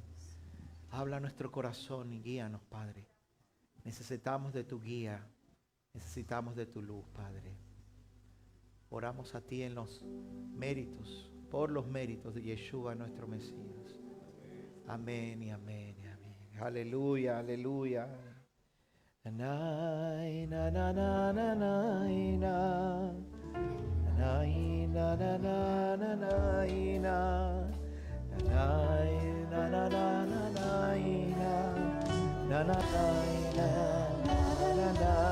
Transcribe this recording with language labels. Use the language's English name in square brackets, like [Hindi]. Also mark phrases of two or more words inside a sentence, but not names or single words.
[Spanish] Habla a nuestro corazón y guíanos, Padre. Necesitamos de tu guía. Necesitamos de tu luz, Padre. Oramos a ti en los méritos, por los méritos de Yeshua, nuestro Mesías. Amén y amén y amén. Aleluya, aleluya. Nanay, na na na na nay, na. Nanay, na na na na nay, na. Nanay, na na na na nay, na. Nanay, na na na.